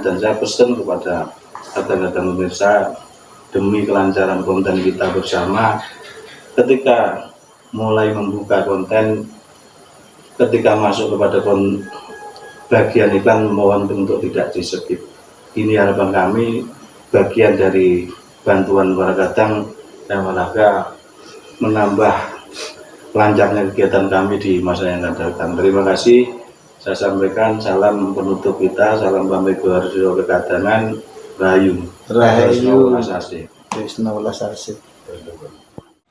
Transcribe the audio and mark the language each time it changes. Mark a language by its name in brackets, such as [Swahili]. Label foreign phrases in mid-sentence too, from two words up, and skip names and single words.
[Indonesian] Dan saya pesan kepada kadang-kadang pemirsa, demi kelancaran konten kita bersama, ketika mulai membuka konten, ketika masuk kepada bagian iklan, mohon untuk tidak di skip. Ini harapan kami, bagian dari bantuan para kadang yang olahraga menambah lancarnya kegiatan kami di masa yang akan datang. Terima kasih. Saya sampaikan salam penutup kita, salam pamit keluarga kekadangan, Rahayu. [Javanese] Rahayu. Krisna Welas Asih. Krisna Welas Asih.